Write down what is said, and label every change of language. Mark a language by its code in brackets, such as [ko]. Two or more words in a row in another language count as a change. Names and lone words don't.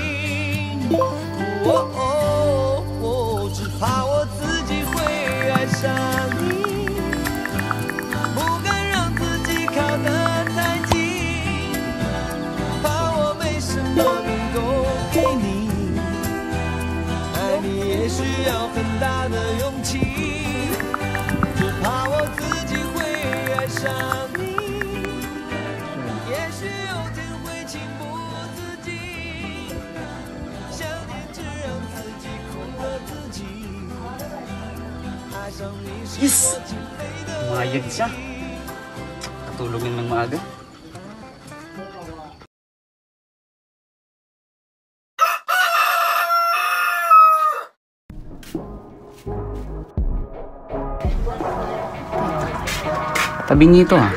[zh] 只怕我自己会爱上你，不敢让自己靠得太近，怕我没什么能够给你，爱你也需要很大的勇气，只怕我自己会爱上你。也许有天会情不自禁，想念只让自己苦了自己，爱上你是我情非得已。 [tl] Mayag siya. Katulog ng maaga. Tabi nito ah.